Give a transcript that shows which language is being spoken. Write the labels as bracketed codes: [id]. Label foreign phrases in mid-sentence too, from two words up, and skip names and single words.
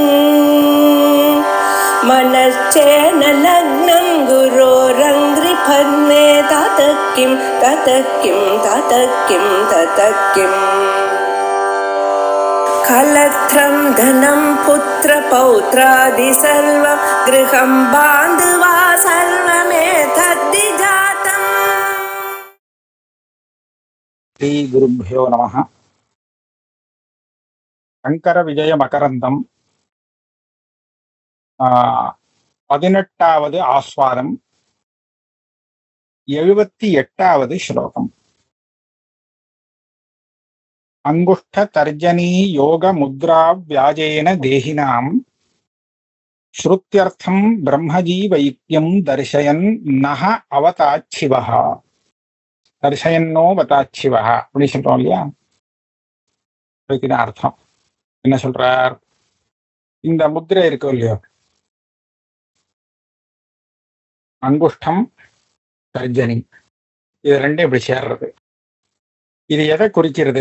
[sa] मनश्चेन लग्नं गुरोरङ्घ्रिफन्ने ततः किं ततः किं ततः किं ततः किम् कलत्रं धनं पुत्रपौत्रादि सर्वं गृहं बान्धवा सर्वमेतद्धि जातम्. श्री गुरुभ्यो नमः. [ta] शंकर विजय मकरंदम 18வது ஆஸ்வாதம் 78வது ஸ்லோகம். [sa] अंगुष्ठ तर्जनी योग मुद्रा व्याजेन देहिनां श्रुत्यर्थं ब्रह्मजीवैक्यं दर्शयन् नः अवताच्छिवः. दर्शयन्नो वताच्छिवः [ta] அப்படி சொல்றோம் இல்லையா? இதுக்கு அர்த்தம் என்ன சொல்றார்? இந்த முத்திரை இருக்கு இல்லையோ, அங்குஷ்டம் தர்ஜனி, இது ரெண்டும் இப்படி சேர்றது. இது எதை குறிக்கிறது?